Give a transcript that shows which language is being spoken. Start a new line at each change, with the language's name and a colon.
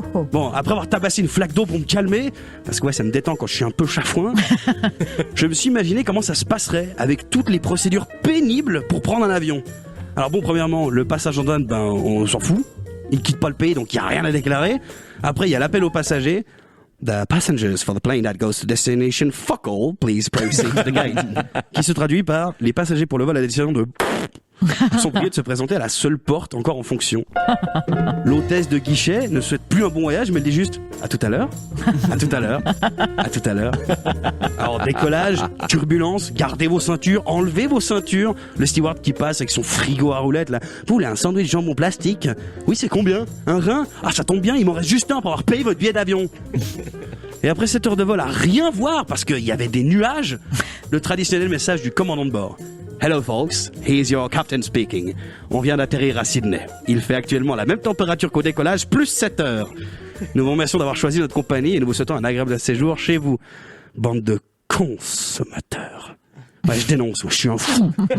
French: Bon, après avoir tabassé une flaque d'eau pour me calmer, parce que ouais, ça me détend quand je suis un peu chafouin, je me suis imaginé comment ça se passerait avec toutes les procédures pénibles pour prendre un avion. Alors bon, premièrement, le passage en douane, on s'en fout. Il quitte pas le pays, donc il n'y a rien à déclarer. Après, il y a l'appel aux passagers.
English: The passengers for the plane that goes to destination fuck all, please proceed to the gate.
French: Qui se traduit par les passagers pour le vol à destination de sont priés de se présenter à la seule porte encore en fonction. L'hôtesse de guichet ne souhaite plus un bon voyage, mais elle dit juste à tout à l'heure, à tout à l'heure, à tout à l'heure. Alors décollage, turbulence, gardez vos ceintures, enlevez vos ceintures. Le steward qui passe avec son frigo à roulettes là. Vous voulez un sandwich jambon plastique? Oui, c'est combien? Un rein? Ah, ça tombe bien, il m'en reste juste un pour avoir payé votre billet d'avion. Et après 7 heures de vol à rien voir parce qu'il y avait des nuages, le traditionnel message du commandant de bord.
English: Hello folks, here's your captain speaking.
French: On vient d'atterrir à Sydney. Il fait actuellement la même température qu'au décollage, plus 7 heures. Nous vous remercions d'avoir choisi notre compagnie et nous vous souhaitons un agréable séjour chez vous. Bande de consommateurs. Ouais, je dénonce, je suis un fou.